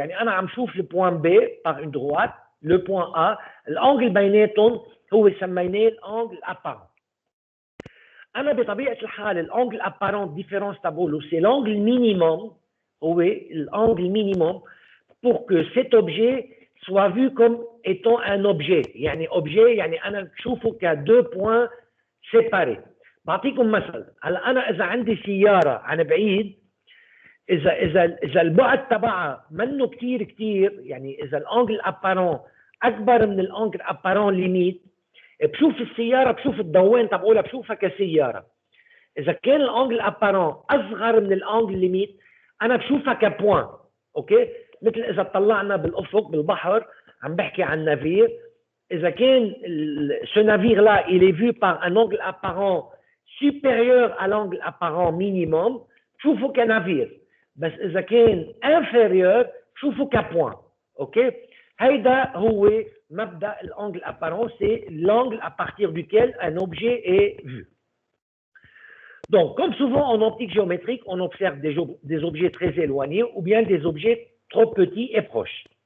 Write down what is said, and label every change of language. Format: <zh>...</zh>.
<ar>يعني أنا عم شوف</ar> <fr>le point B par une droite, le point A, l'angle</fr> <ar>بيناتهم هو سميناه</ar> <fr>l'angle apparent.</fr> <ar>أنا بطبيعة الحال</ar> <fr>l'angle apparent différence تبعه c'est l'angle minimum, هو l'angle minimum pour que cet objet soit vu comme étant un objet.</fr> <ar>يعني objet يعني أنا بشوفه كدو</ar> <fr>points séparés.</fr> <ar>بعطيكم مثل، هلا انا اذا عندي سياره عن بعيد، اذا البعد تبعها منه كثير يعني اذا الانجل ابارون اكبر من الانجل ابارون ليميت، بشوف السياره، بشوف الضوين تبعولها، بشوفها كسياره. اذا كان الانجل ابارون اصغر من الانجل ليميت، انا بشوفها كبوان. اوكي، مثل اذا طلعنا بالافق بالبحر، عم بحكي عن نافير، اذا كان</ar> <fr>ce navire là il est vu par un angle apparent supérieur à l'angle apparent minimum,</fr> <ar>شوفوا كنافير. بس إذا كان inférieur شوفوا كبوان.</ar> <fr>أوكي؟</fr> <ar>هيدا هو مبدأ</ar> <fr>l'angle apparent, c'est l'angle à partir duquel un objet est vu. Donc, comme souvent en optique géométrique, on observe des objets très éloignés ou bien des objets trop petits et proches.</fr>